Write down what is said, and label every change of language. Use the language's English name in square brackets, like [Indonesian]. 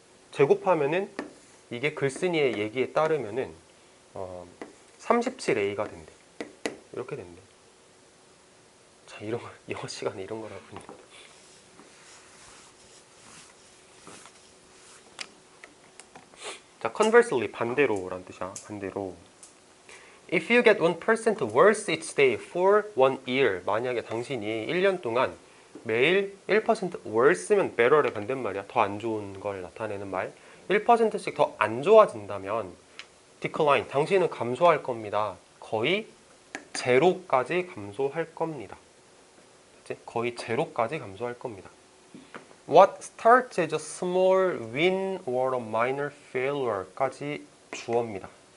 [Korean] 제곱하면은 이게 글쓴이의 얘기에 따르면은 37A가 된대. 이렇게 된대. 자, 이런 거 영어 시간에 이런 거라고 합니다. 자, conversely 반대로란 뜻이야. 반대로. [English] If you get 1% worse each day for 1 year. [Korean] 만약에 당신이 1년 동안 매일 1% worse면 better의 반대말이야. 더 안 좋은 걸 나타내는 말. 1%씩 더 안 좋아진다면 decline. 당신은 감소할 겁니다. 거의 제로까지 감소할 겁니다. 그치? 거의 제로까지 감소할 겁니다. [English] What starts as a small win or a minor failure까지 [Korean] 주어입니다.